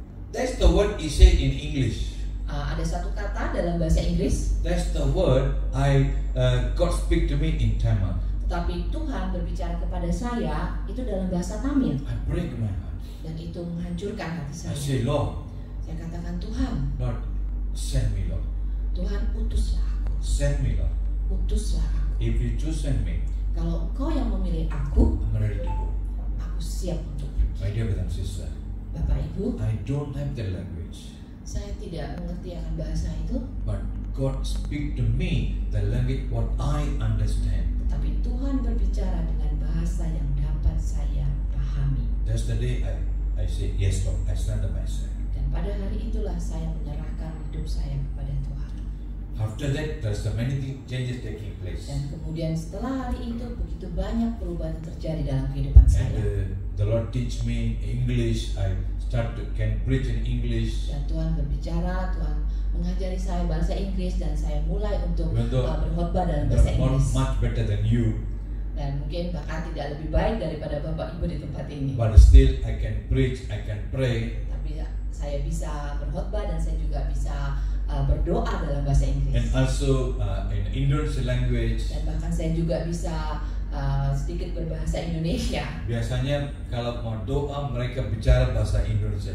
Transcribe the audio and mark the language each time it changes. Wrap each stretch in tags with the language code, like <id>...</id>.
<en>That's the word he said in English.</en> <id>Ada satu kata dalam bahasa Inggris,</id> <en>That's the word God speak to me in Tamil.</en> <id>tapi Tuhan berbicara kepada saya itu dalam bahasa Tamil,</id> <en>I break my heart.</en> <id>dan itu menghancurkan hati</id> <en>I</en> <id>saya.</id> <en>say, Lord,</en> <id>Saya katakan, Tuhan,</id> <en>Lord, send me, Lord.</en> <id>Tuhan utuslah aku,</id> <en>Send me, Lord.</en> <id>utuslah aku.</id> <en>If you choose send me,</en> <id>Kalau Engkau yang memilih aku,</id> <en>I'm ready to go.</en> <id>aku siap untuk pergi.</id> <en>My dear brother and sister,</en> <id>Bapak Ibu,</id> <en>I don't have the language,</en> <id>saya tidak mengerti akan bahasa itu,</id> <en>but God speak to me the language what I understand.</en> <id>tapi Tuhan berbicara dengan bahasa yang dapat saya pahami.</id> <en>That's the day I say, yes, Lord, I stand up myself.</en> <id>Dan pada hari itulah saya menyerahkan hidup hidup saya kepada Tuhan.</id> <en>After that, there's so many changes taking place.</en> <id>Dan kemudian setelah hari itu begitu banyak perubahan terjadi dalam kehidupan</id> <en>And</en> <id>saya.</id> <en>the Lord teach me English. I can preach in English.</en> <id>Dan Tuhan berbicara, Tuhan mengajari saya bahasa Inggris dan saya mulai untuk berkhotbah dalam bahasa Inggris.</id> <en>Much better than you.</en> <id>Dan mungkin bahkan tidak lebih baik daripada Bapak Ibu di tempat ini.</id> <en>But still, I can preach, I can pray.</en> <id>Tapi saya bisa berkhotbah dan saya juga bisa berdoa dalam bahasa Inggris.</id> <en>And also in Indonesian language.</en> <id>Dan bahkan saya juga bisa sedikit berbahasa Indonesia. Biasanya kalau mau doa mereka bicara bahasa Indonesia.</id>